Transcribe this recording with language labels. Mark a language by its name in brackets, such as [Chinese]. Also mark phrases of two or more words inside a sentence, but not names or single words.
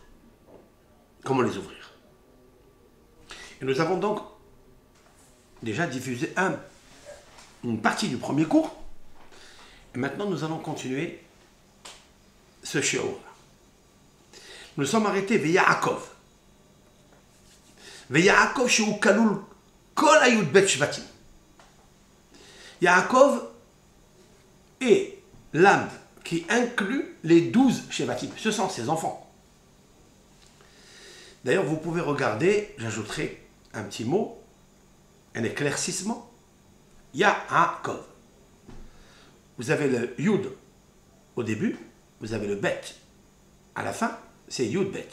[French] Comment les ouvrir? Et nous avons donc déjà diffusé une partie du premier cours. Et maintenant, nous allons continuer ce shiur. Nous sommes arrêtés Ve'Yaakov. [Hebrew] ויעקב שהוא כלול כל היוד בית שבטים. [French] Yaakov est l'âme qui inclut les 12 shvatim. Ce sont ses enfants. D'ailleurs, vous pouvez regarder, j'ajouterai un petit mot, un éclaircissement. Yaakov. Vous avez le Yud au début, vous avez le Bet à la fin, c'est Yud Bet.